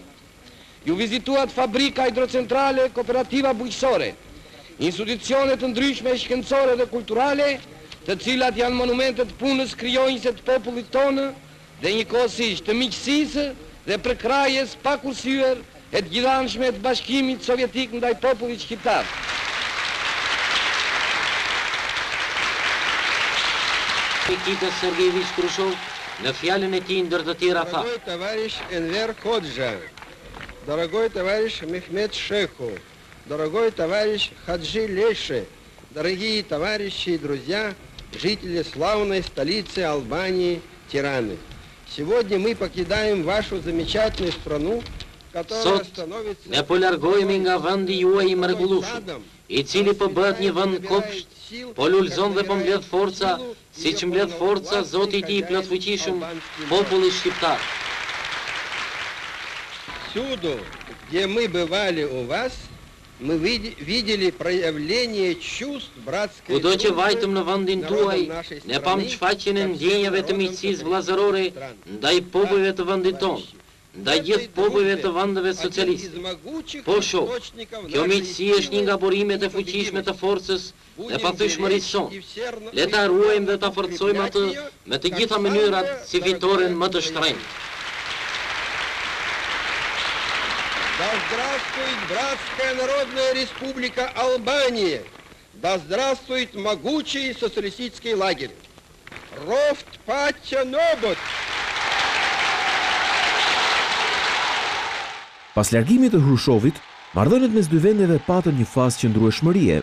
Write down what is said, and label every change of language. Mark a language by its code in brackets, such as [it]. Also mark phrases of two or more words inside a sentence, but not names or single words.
[sq] Ju vizituat fabrika hidrocentrale, kooperativa bujqësore, institucione të ndryshme shkencore dhe kulturale, të cilat janë monumentet punës krijonjëse të popullit tonë dhe njëkohësisht të miqësisë dhe përkrajes pa kursyer e të gjithanshme të Bashkimit Sovjetik ndaj popullit shqiptar. Nikita Sergejevich Khrushchev në fjalën e tij ndër të tjera tha: [ru] Дорогой товарищ Энвер Ходжа, дорогой товарищ Мехмет Шеху, дорогой товарищ Хаджи Леше, дорогие товарищи и друзья, жители славной столицы Албании, Тираны. Сегодня мы покидаем вашу замечательную страну, которая становится... [sq] Ne po largohemi nga vendi juaj I mrekullueshëm, I cili po bëhet një vend kopsht, po lulzon dhe po mbledh forca, siç mbledh forca Zoti I tij I plotfuqishëm, populli shqiptar. [ru] Всюду, где мы бывали у вас, мы видели проявление чувств братской [sq] Kudo që [ru] дружбы [sq] vajtëm në vendin tuaj, ne pam shfaqjen e ndjenjave të miqësisë vllazërore ndaj popujve të vendit tonë, ndaj gjithë popujve të vendeve socialiste. Po shoh, kjo miqësi është një nga burimet e fuqishme të forcës dhe pathyeshmërisë sonë. Le ta ruajmë dhe ta forcojmë atë me të gjitha mënyrat si fitoren më të shtrenjtë. [ru] Да здравствует братская народная республика Албания! Да здравствует могучий социалистический лагерь! Рофт патча нобот! [sq] Pas largimit të Hrushovit, marrëdhëniet mes dy vendeve patën një fazë qëndrueshmërie.